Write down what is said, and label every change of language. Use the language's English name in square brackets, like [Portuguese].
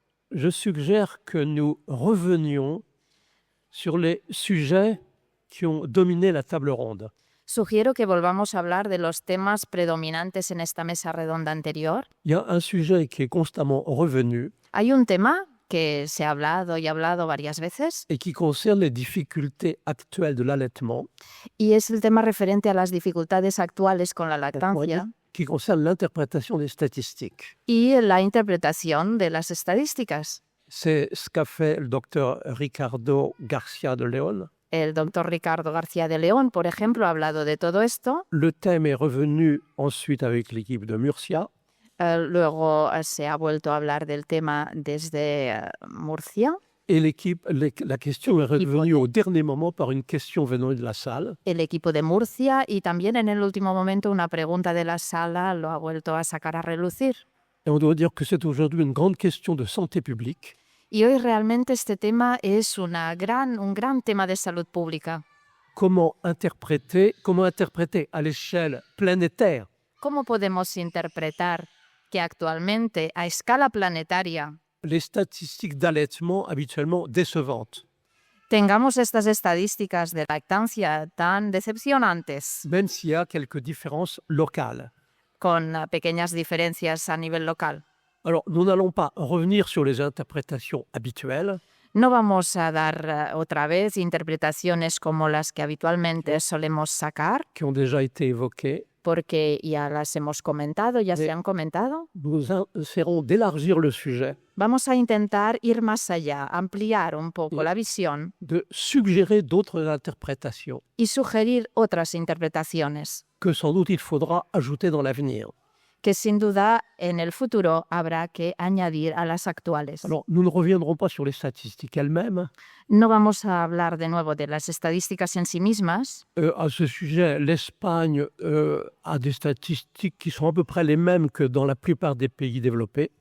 [French] Je suggère que nous revenions sur les sujets qui ont dominé la table ronde. [Spanish] Sugiero que volvamos a hablar de los temas predominantes en esta mesa redonda anterior. [French] Il y a un sujet qui est constamment revenu [Spanish] Hay un tema que se ha hablado y hablado varias veces [French] et qui concerne les difficultés actuelles de l'allaitement, [Spanish] y es el tema referente a las dificultades actuales con la lactancia [French] qui concerne l'interprétation des statistiques. [Spanish] y la interpretación de las estadísticas. [French] C'est ce qu'a fait le docteur Ricardo García de León. [Spanish] El doctor Ricardo García de León, por ejemplo, ha hablado de todo esto. [French] Le thème est revenu ensuite avec l'équipe de Murcia. [Spanish] Luego se ha vuelto a hablar del tema desde Murcia. [French] Et la question est revenue au dernier moment par une question venant de la salle. [Spanish] El equipo de Murcia y también en el último momento una pregunta de la sala lo ha vuelto a sacar a relucir. [French] Et on doit dire que c'est aujourd'hui une grande question de santé publique. [Spanish] Y hoy realmente este tema es un gran tema de salud pública. [French] Comment interpréter à l'échelle planétaire [Spanish] ¿Cómo podemos interpretar que actualmente a escala planetaria [French] les statistiques d'allaitement habituellement décevantes, [Spanish] tengamos estas estadísticas de lactancia tan decepcionantes, [French] même s'il y a quelques différences locales? [Spanish] con pequeñas diferencias a nivel local? [French] Alors, nous n'allons pas revenir sur les interprétations habituelles, [Spanish] No vamos a dar otra vez interpretaciones como las que habitualmente solemos sacar, [French] qui ont déjà été évoquées. [Spanish] porque ya las hemos comentado, ya se han comentado. [French] Nous essaierons d'élargir le sujet, [Spanish] Vamos a intentar ir más allá, ampliar un poco la visión [French] de suggérer d'autres interprétations [Spanish] y sugerir otras interpretaciones [French] que sans doute il faudra ajouter dans l'avenir. [Spanish] que sin duda en el futuro habrá que añadir a las actuales. [French] Alors, nous ne reviendrons pas sur les statistiques elles-mêmes. [Spanish] No vamos a hablar de nuevo de las estadísticas en sí mismas. [French] À ce sujet, l'Espagne a des statistiques qui sont à peu près les mêmes que dans la plupart des pays développés.